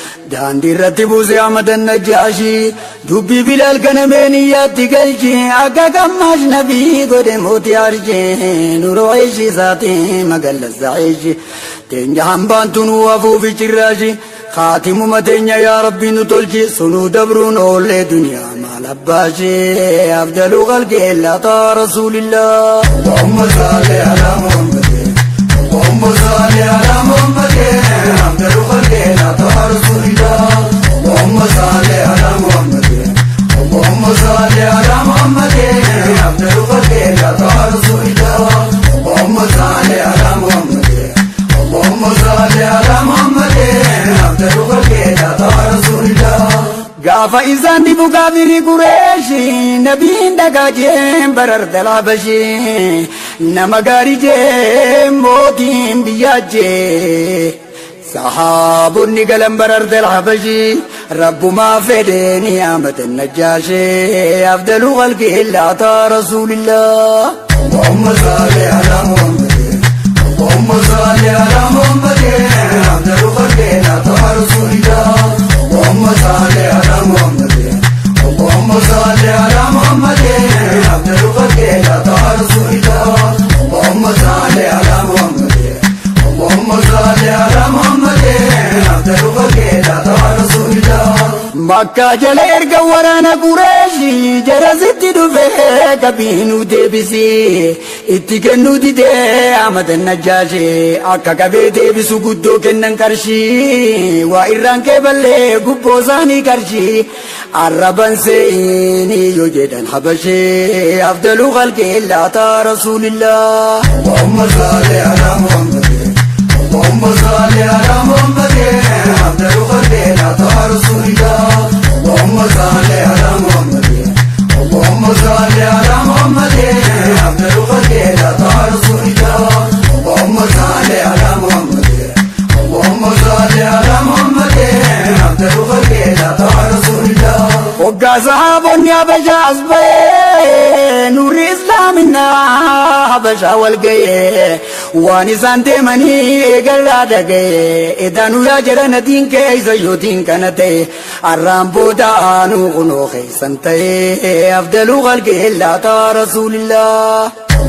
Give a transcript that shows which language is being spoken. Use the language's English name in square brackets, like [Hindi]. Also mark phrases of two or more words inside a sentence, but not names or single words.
[Oromo] Daandii irratti buusee Ahmad an-Najjaashi, dubbii Bilaal kana mee niyyaatti galchi, akka gammaash nabii godhe mootii arshi, nuroo ishi isaati magalla Zaa'ishi. Teenya hambaan tunu hafuufi cirraashi. Khaatimuma teenya yaa Rabbi nu tolchi, sunuu dabruun oollee duniyaa maal abbaa ishee? [Arabic] أفضل خلق الله طه رسول الله. اللهم صل على محمد. اللهم صل على محمد. أفضل خلق الله طه رسول الله. اللهم صل على محمد. اللهم صل على محمد. أفضل خلق الله طه رسول الله. اللهم صل على محمد. اللهم صل على محمد، أفضل خلق الله رسول الله. [Oromo] Gaafa isaan dhibu gaafiri Qureeshi, Nabiin dhagaa jeen barar dalaa bashee. Nama gaarii jeen mootiin biyyaa jee. Sahaabonni galan barar dalaa bashee. Rabbumaa fedhee ni yaamate Najjaashee, [Arabic] أفضل خلق الله طه رسول الله. اللهم صل على محمد. اللهم صل على محمد. أفضل خلق الله طه رسول الله. اللهم صل على محمد. اللهم صل على محمد. أفضل خلق الله طه رسول الله. اللهم صل على محمد. اللهم صل على محمد، أفضل خلق الله رسول الله. [Oromo] Makka jala erga waraana Qureeshi, jara sitti dhufe, qabii nu deebisi. Itti kennu didee Ahmad Najjaashi, akka qabee deebisu guddoo kennan qarshii. Waa irraan kee ballee gubboo isaanii qarshii. Arraban seeni yoo jedhan habashee, [Arabic] أفضل خلق الله طه رسول الله. اللهم صل على محمد. اللهم صل على محمد. أفضل خلق الله طه رسول الله. اللهم صل على محمد. اللهم صل على محمد. أفضل خلق الله طه رسول الله. اللهم صل على محمد. اللهم صل على محمد، أفضل خلق الله، طه رسول الله. [Oromo] Hoggaa sahaabonni Habashaas ba'ee, nurri Islaaminaa Habashaa wal ga'ee, waan isaan deemanii eegalaa dhaga'ee, edaanuu yaa jedhan adiin keessa yootiin kana ta'e, arraan booda aanuu kunoo keessan ta'e, [Arabic] أفضل خلق الله طه رسول الله.